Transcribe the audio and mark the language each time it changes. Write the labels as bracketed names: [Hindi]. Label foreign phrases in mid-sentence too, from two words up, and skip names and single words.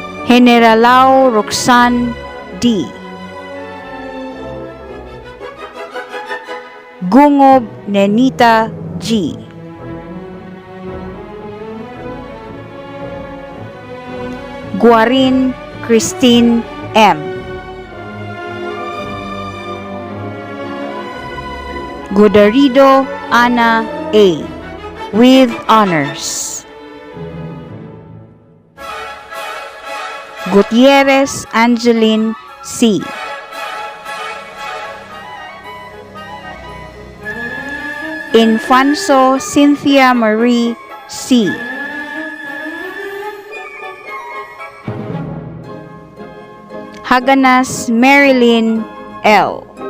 [English] Generalao Roxanne D. Gungob Nenita G. Guarin Christine M. Godarido Ana A. with honors. Gutierrez Angeline C. Infanso Cynthia Marie C. Haganas Marilyn L.